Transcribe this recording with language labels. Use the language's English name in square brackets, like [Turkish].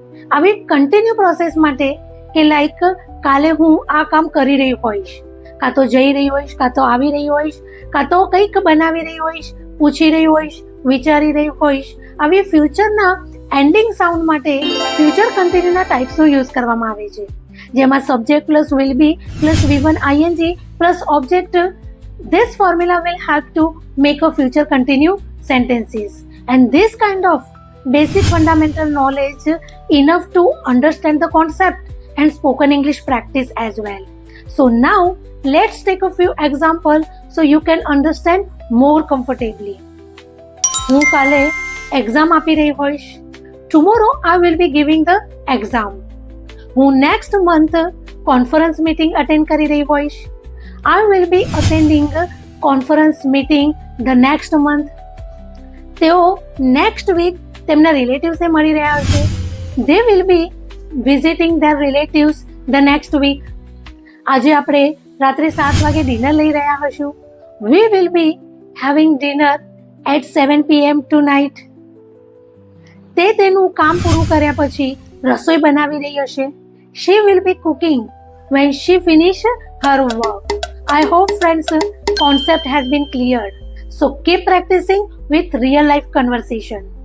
[Gujarati] આવી continue process માટે કે લાઈક કાલે હું આ કામ કરી રહી હોઈશ, કાં તો જઈ રહી હોઈશ, કાં તો આવી રહી હોઈશ, કાં તો કંઈક બનાવી રહી હોઈશ, પૂછી રહી હોઈશ, વિચારી રહી હોઈશ. આવી ફ્યુચરના એન્ડિંગ સાઉન્ડ માટે ફ્યુચર કન્ટિન્યુના ટાઈપ્સનો યુઝ કરવામાં આવે છે, જેમાં subject plus will be plus V1 ing plus object. [English] This formula will help to make a future continue sentences, and this kind of basic fundamental knowledge enough to understand the concept and spoken English practice as well. So now let's take a few examples so you can understand more comfortably. [Gujarati] હું કાલે exam આપી રહી હોઈશ. [English] Tomorrow I will be giving the exam. [Gujarati] હું next month conference meeting attend કરી રહી હોઈશ. [English] I will be attending conference meeting the next month. [Gujarati] તેઓ નેક્સ્ટ વીક તેમના રિલેટિવ્સને મળી રહ્યા હશે. [English] They will be visiting their relatives the next week. [Gujarati] આજે આપણે રાત્રે 7 વાગે ડિનર લઈ રહ્યા હશું. [English] We will be having dinner at 7 PM tonight. [Gujarati] તે તેનું કામ પૂરું કર્યા પછી રસોઈ બનાવી રહી હશે. [English] She will be cooking when she finish her work. I hope friends concept has been cleared. So keep practicing with real life conversation.